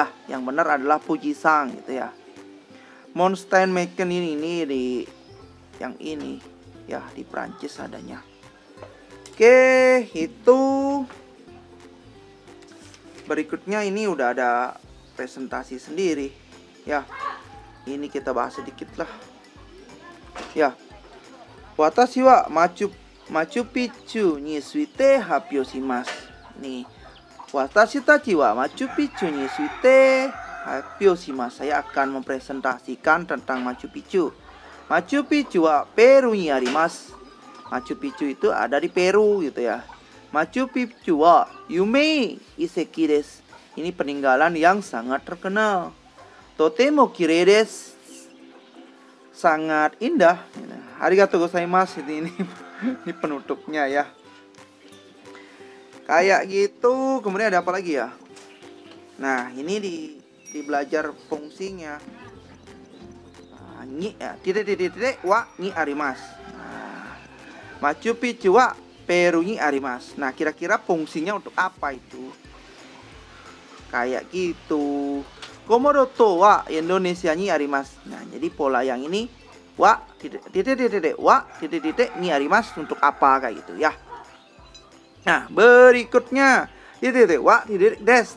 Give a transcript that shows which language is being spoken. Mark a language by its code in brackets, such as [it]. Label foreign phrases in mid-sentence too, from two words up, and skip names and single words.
[id] Yang benar adalah Fuji-san gitu ya. Mountain Maken ini di yang ini ya, di Prancis adanya. Oke, itu berikutnya ini udah ada presentasi sendiri ya. Ini kita bahas sedikit lah ya. [ja] 私はマチュピチュについて発表します. Nih, 私たちはマチュピチュについて発表します. [id] Saya akan mempresentasikan tentang Machu Picchu. [ja] マチュピチュはペルーにあります. [id] Machu Picchu itu ada di Peru gitu ya. [ja] マチュピチュは夢遺跡です. [id] Ini peninggalan yang sangat terkenal. [ja] とても綺麗です. [id] Sangat indah. [ja] ありがとうございます [id] ini penutupnya ya. Kayak gitu. Kemudian ada apa lagi ya? Nah, ini di belajar fungsinya. Ni ya, titik [ja] はにあります. マチュピチュはペルーにあります. [id] Nah, kira-kira fungsinya untuk apa itu? Kayak gitu. [ja] コモド島はインドネシアにあります. [id] Nah, jadi pola yang ini wa titik [ja] にあります [id] untuk apa kayak gitu ya. Nah, berikutnya titik wa titik des.